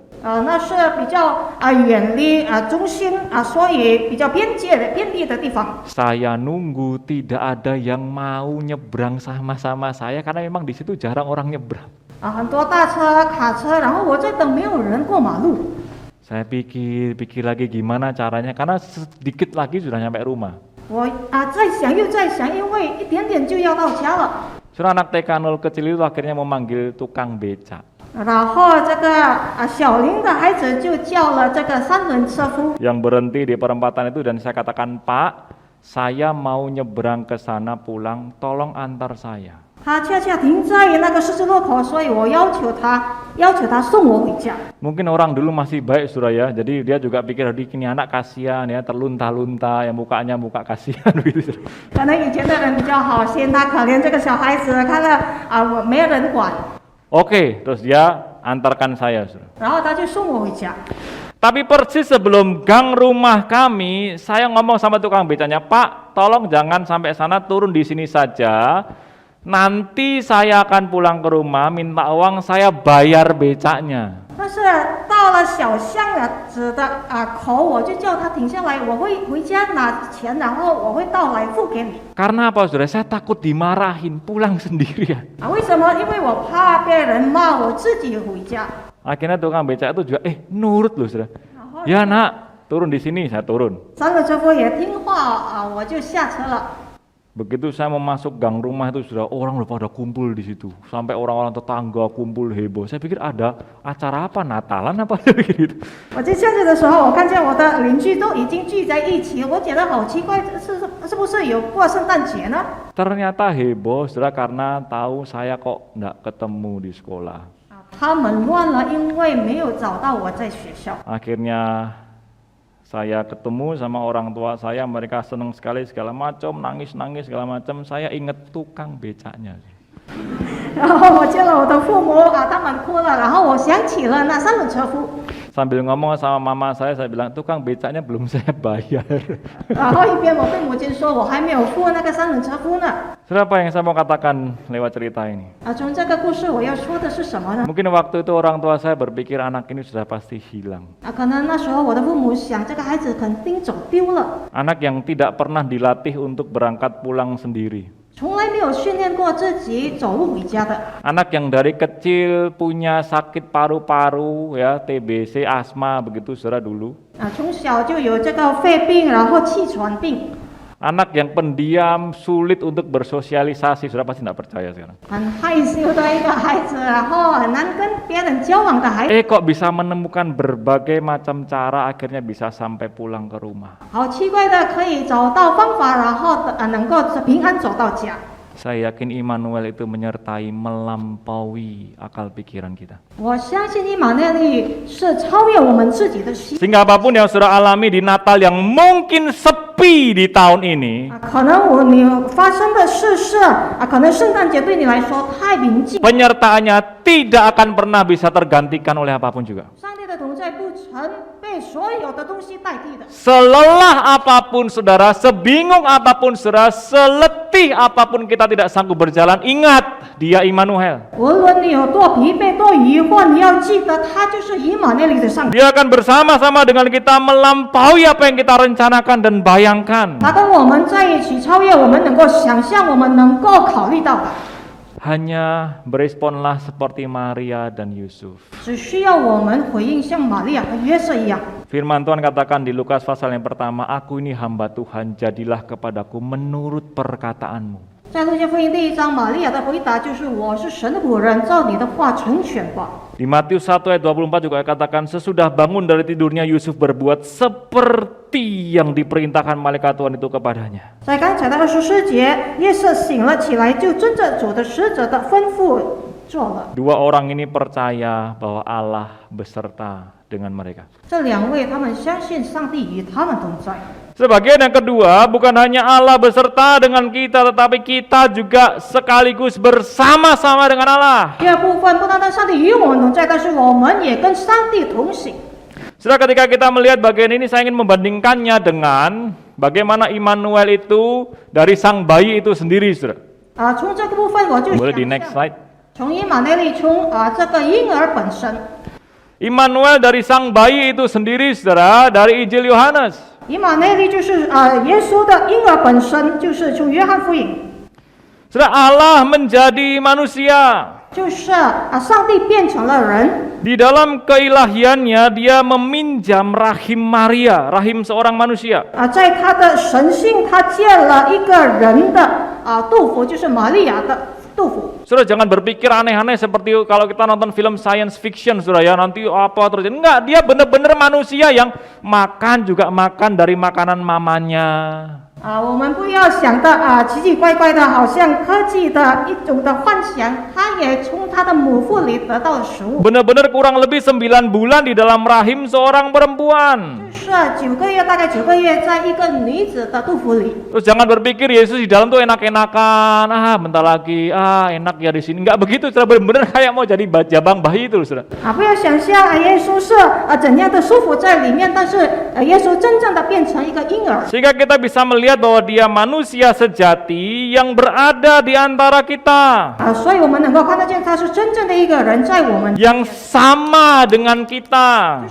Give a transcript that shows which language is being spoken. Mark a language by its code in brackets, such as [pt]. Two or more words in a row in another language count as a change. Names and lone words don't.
[zh] 那是比较远离中心所以比较边地的地方。 [id] Saya nunggu tidak ada yang mau nyebrang sama-sama saya karena memang di situ jarang orang nyebrang. [zh] 很多大车、卡车，然后我在等没有人过马路。 [id] Saya pikir lagi gimana caranya karena sedikit lagi sudah nyampe rumah. [zh] 我再想又再想，因为一点点就要到家了。 [id] Saudara, anak TK 0 kecil itu akhirnya memanggil tukang beca. [zh] 然后这个小林的孩子就叫了这个三轮车夫， [id] Yang berhenti di perempatan itu dan saya katakan, Pak, saya mau nyebrang ke sana pulang, tolong antar saya. [zh] 他恰恰停在那个十字路口，所以我要求他送我回家。 [id] Mungkin orang dulu masih baik, Saudara ya, jadi dia juga pikir, ini anak kasihan ya, terlunta-lunta, yang mukanya muka kasihan gitu. [zh] 可能以前的人比较好心，他可怜这个小孩子，看了我没人管。 [id] Oke, terus dia antarkan saya, saudara. [zh] 然后他就送我回家。 [id] Tapi persis sebelum gang rumah kami, saya ngomong sama tukang becanya, Pak, tolong jangan sampai sana, turun di sini saja. Nanti saya akan pulang ke rumah, minta uang, saya bayar becaknya. [zh] 但是到了小巷子的口，我就叫他停下来，我会回家拿钱，然后我会到来付给你。 [id] Karena apa, saudara? Saya takut dimarahin, pulang sendirian. [zh] 为什么？因为我怕被人骂，我自己回家。 [id] Akhirnya tukang becak itu juga, nurut loh, saudara. Ya nak, turun di sini, saya turun. [zh] 三个车夫也听话我就下车了。 [id] Begitu saya mau masuk gang rumah itu sudah orang udah pada kumpul di situ, sampai orang-orang tetangga kumpul heboh. Saya pikir ada acara apa, Natalan apa gitu. [zh] 我就下去的时候，我看见我的邻居都已经聚在一起，我觉得好奇怪，是不是有过圣诞节呢？ [id] Ternyata heboh, saudara, karena tahu saya kok enggak ketemu di sekolah. [zh] 他们乱了，因为没有找到我在学校。 [id] Akhirnya saya ketemu sama orang tua saya, mereka senang sekali segala macam, nangis-nangis segala macam. Saya ingat tukang becaknya. [zh] 然后我见了我的父母他们哭了，然后我想起了那三轮车夫。 [id] Sambil ngomong sama mama saya bilang, tukang becaknya belum saya bayar. [zh] 然后一边我对母亲说，我还没有付那个三轮车夫呢。 [id] Saudara, apa yang saya mau katakan lewat cerita ini? [zh] 从这个故事我要说的是什么呢？ [id] Mungkin waktu itu orang tua saya berpikir anak ini sudah pasti hilang. [zh] 可能那时候我的父母想，这个孩子肯定走丢了， [id] Anak yang tidak pernah dilatih untuk berangkat pulang sendiri. [zh] 从来没有训练过自己走路回家的。 [id] Anak yang dari kecil punya sakit paru-paru, ya, TBC, asma, begitu, saudara, dulu. [zh] 从小就有这个肺病，然后气喘病。 [id] Anak yang pendiam, sulit untuk bersosialisasi, saudara pasti tidak percaya sekarang. [zh] 很害羞的一个孩子，然后很难跟别人交往的孩子。 [id] Kok bisa menemukan berbagai macam cara, akhirnya bisa sampai pulang ke rumah. [zh] 好奇怪的，可以找到方法，然后能够平安走到家。 [id] Saya yakin Immanuel itu menyertai, melampaui akal pikiran kita. [zh] 我相信伊玛内利是超越我们自己的心。 [id] Sehingga apapun yang saudara alami di Natal yang mungkin sepi di tahun ini, [zh] 可能你发生的事是可能圣诞节对你来说太平静， [id] penyertaannya tidak akan pernah bisa tergantikan oleh apapun juga. [zh] 上帝的同在不曾被所有的东西代替的。 [id] Selelah apapun saudara, sebingung apapun saudara, seletih apapun kita tidak sanggup berjalan, ingat, dia Immanuel. [zh] 无论你有多疲惫、多疑惑，你要记得，他就是以马内利的上帝。 [id] Dia akan bersama-sama dengan kita melampaui apa yang kita rencanakan dan bayangkan. [zh] 他跟我们在一起，超越我们能够想象、我们能够考虑到的。 [id] Hanya beresponlah seperti Maria dan Yusuf. [zh] 只需要我们回应，像玛利亚和约瑟一样。 [id] Firman Tuhan katakan di Lukas pasal yang pertama, aku ini hamba Tuhan, jadilah kepadaku menurut perkataanmu. [zh] 在路加福音第1章，玛利亚的回答就是：“我是神的仆人，照你的话成全吧。” [id] Di Matius 1 ayat 24 juga katakan, sesudah bangun dari tidurnya Yusuf berbuat seperti yang diperintahkan malaikat Tuhan itu kepadanya. [zh] 在刚才的24节，约瑟醒了起来，就遵着主的使者的吩咐做了。 [id] Dua orang ini percaya bahwa Allah beserta dengan mereka. [zh] 这两位他们相信上帝与他们同在。 [id] Sebagian yang kedua, bukan hanya Allah beserta dengan kita, tetapi kita juga sekaligus bersama-sama dengan Allah. [zh] 第二部分，不单单上帝与我们同在，但是我们也跟上帝同行。 [id] Setelah ketika kita melihat bagian ini, saya ingin membandingkannya dengan bagaimana Immanuel itu dari sang bayi itu sendiri, saudara. [zh] 从这个部分我就 [id] Boleh di [zh] 想 [id] next [zh] 象， [id] slide. [zh] 从以马内利，从这个婴儿本身。 [id] Immanuel dari sang bayi itu sendiri, saudara, dari Injil Yohanes. [zh] 以马内利就是耶稣的婴儿本身，就是从约翰福音， [id] Saudara, Allah menjadi manusia. [zh] 就是上帝变成了人。 [id] Di dalam keilahiannya, dia meminjam rahim Maria, rahim seorang manusia. [zh] 在他的神性，他借了一个人的肚腹，就是玛利亚的肚腹。 [id] Saudara, jangan berpikir aneh-aneh seperti kalau kita nonton film [en] science fiction, [id] saudara, ya nanti apa terjadi. Enggak, dia benar-benar manusia yang makan juga makan dari makanan mamanya. [zh] 我们不要想的奇奇怪怪的，好像科技的一种的幻想，他也从他的母腹里得到了食物。 [id] Benar-benar kurang lebih 9 bulan di dalam rahim seorang perempuan. [zh] 是9个月，大概9个月，在一个女子的肚腹里。 [id] Terus jangan berpikir Yesus di dalam tuh enak-enakan, bentar lagi, enak ya di sini. Enggak begitu, saudara, benar-benar kayak mau jadi jabang bayi itu, saudara. [zh] 不要想象耶稣是怎样的舒服在里面，但是耶稣真正的变成一个婴儿。 [id] Sehingga kita bisa melihat bahwa dia manusia sejati yang berada di antara kita. [zh] 所以我们能够看得见他是真正的一个人在我们， [id] Yang sama dengan kita.